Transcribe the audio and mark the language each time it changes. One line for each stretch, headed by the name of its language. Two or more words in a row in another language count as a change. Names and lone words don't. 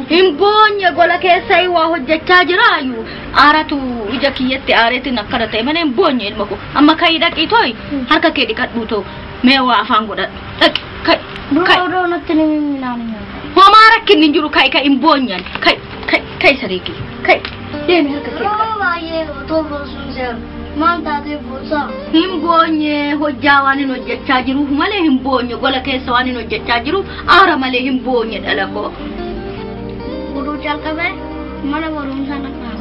Oromo: Hin boonye gola keessaa waa hojjechaa jiraayu aaratu ija kiyyatti aareetiin akkana ta'e malee hin boonye ilma koo amma ka'ii dhaqii tooyi harka kee dhiqadhuu too mee waa afaan godhadhu dhaqi kai. Duroo natti ni milaan. Homaa rakkinni hin jiru kai hin boonyan kai sariiki kai deemi harka kee. Duroo baay'ee otoo boorsuun si argamu. Maal taatee boorsaa? Hin boonye hojjaa waan hin hojjechaa jiruuf malee hin boonye gola keessa waan hin hojjechaa jiruuf aara malee hin boonye dhala koo. Oduu calqabee mana barumsaa dhaqnaa.